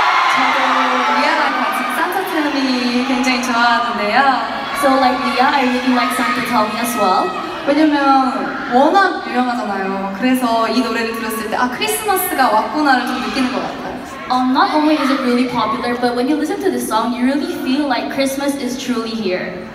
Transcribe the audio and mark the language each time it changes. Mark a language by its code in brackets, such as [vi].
[ko] 저도 리아랑 같이 산타 텔미 굉장히 좋아하는데요. [en] So like Leah, I really like Santa Tell Me as well. [ko] 왜냐면 워낙 유명하잖아요. 그래서 이 노래를 들었을 때 아 크리스마스가 왔구나를 좀 느끼는 것 같아요. [en] Not only is it really popular, but when you listen to the song, you really feel like Christmas is truly here.